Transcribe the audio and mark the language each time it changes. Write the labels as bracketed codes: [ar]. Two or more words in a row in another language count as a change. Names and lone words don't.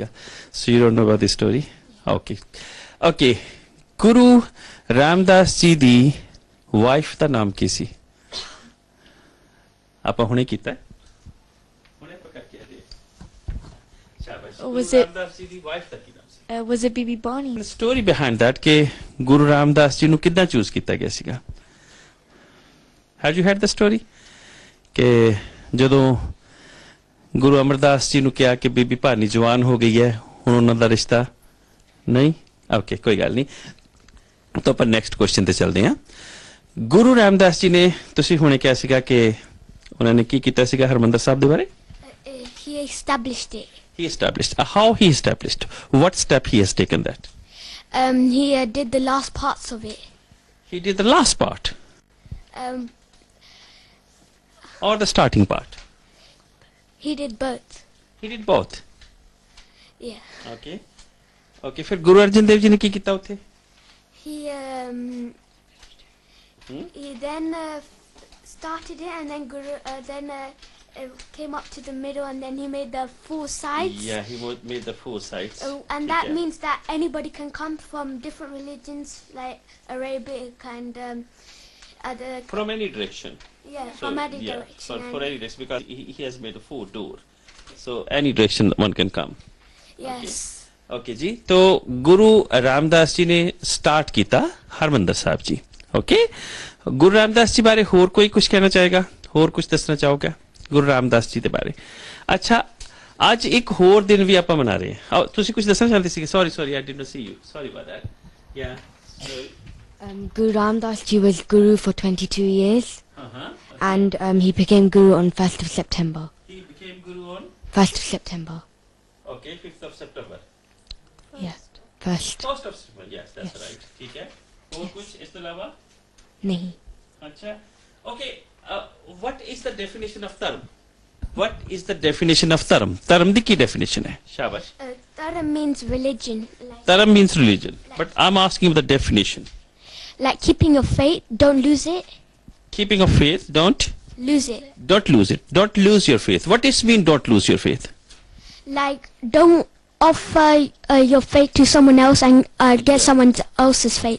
[en] So you don't know about this story? Okay, okay. [pa] ਗੁਰੂ ਰਾਮਦਾਸ ਜੀ ਦੀ ਵਾਈਫ ਦਾ ਨਾਮ ਕੀ ਸੀ? ਆਪਾਂ ਹੁਣੇ ਕੀਤਾ, ਹੁਣੇ ਪਕੜ ਕੇ ਆਏ। ਸ਼ਾਬਾਸ਼। [en] Was it- [pa] ਰਾਮਦਾਸ ਜੀ ਦੀ ਵਾਈਫ ਦਾ ਕੀ ਨਾਮ ਸੀ? [en] Was it Bibi Bani? story behind that [pa] ਕਿ ਗੁਰੂ ਰਾਮਦਾਸ ਜੀ ਨੂੰ ਕਿੱਦਾਂ ਚੂਜ਼ ਕੀਤਾ ਗਿਆ ਸੀਗਾ? [en] have you had the story [pa] ਕਿ ਜਦੋਂ ਗੁਰੂ ਅਮਰਦਾਸ ਜੀ ਨੂੰ ਕਿਹਾ ਕਿ ਬੀਬੀ ਭਾਨੀ ਜਵਾਨ ਹੋ ਗਈ ਹੈ, ਹੁਣ ਉਹਨਾਂ ਦਾ ਰਿਸ਼ਤਾ ਨਹੀਂ? ਓਕੇ, ਕੋਈ ਗੱਲ ਨਹੀਂ। ਤਾਂ ਆਪਾਂ [en] next question [pa] ਤੇ ਚੱਲਦੇ ਹਾਂ। ਗੁਰੂ ਰਾਮਦਾਸ ਜੀ ਨੇ, ਤੁਸੀਂ ਹੁਣੇ ਕਿਹਾ ਸੀਗਾ ਕਿ ਉਹਨਾਂ ਨੇ ਕੀ ਕੀਤਾ ਸੀਗਾ ਹਰਮੰਦਰ ਸਾਹਿਬ ਦੇ ਬਾਰੇ? [en] He established it. He established. How he established? What step he has taken that? He did the last parts of it. He did the last part Um, or the starting part? he did both. He did both. Yeah. Okay. Okay, [pa] ਫਿਰ ਗੁਰੂ ਅਰਜਨ ਦੇਵ ਜੀ ਨੇ ਕੀ ਕੀਤਾ ਉੱਥੇ? [en] He he then started it, and then it came up to the middle and then he made the four sides. Yeah, he made the four sides. And that means that anybody can come from different religions like Arabic and other. From any direction. Yeah, So, from any yeah, direction. for any direction, because he has made a four door. So any direction one can come. Yes. [hi] ओके जी, तो गुरु रामदास जी ने स्टार्ट किया हरमंदर साहब जी। ओके, गुरु रामदास जी बारे होर कोई कुछ कहना चाहेगा, होर कुछ दसना चाहोगे गुरु रामदास जी के बारे? [pa] ਅੱਛਾ, ਅੱਜ ਇੱਕ ਹੋਰ ਦਿਨ ਵੀ ਆਪਾਂ ਮਨਾ ਰਹੇ ਹਾਂ। ਤੁਸੀਂ ਕੁਝ ਦੱਸਣਾ ਚਾਹੁੰਦੇ ਸੀ? [en] ਸੌਰੀ I did not see you, sorry about that. Yeah. Guru Ramdas Ji was Guru for 22 years, Okay. and he became Guru on 1st of September. He became guru on 1st of September. 5th of September. Yes, 1st. 1st of September, yes, that's right. [hi] ठीक है, और कुछ इस के अलावा? Nahi. अच्छा, [en] okay. What is the definition of dharm? What is the definition of dharm? [pa] Dharm ਦੀ ਕੀ definition ਹੈ? ਸ਼ਾਬਾਸ਼. [en] Dharam means religion. Dharm means religion, but I'm asking you the definition. Like keeping your faith, don't lose it. Keeping of faith, don't Lose it. lose it. Don't lose your faith. What does mean don't lose your faith? Like don't offer your faith to someone else and get someone else's faith.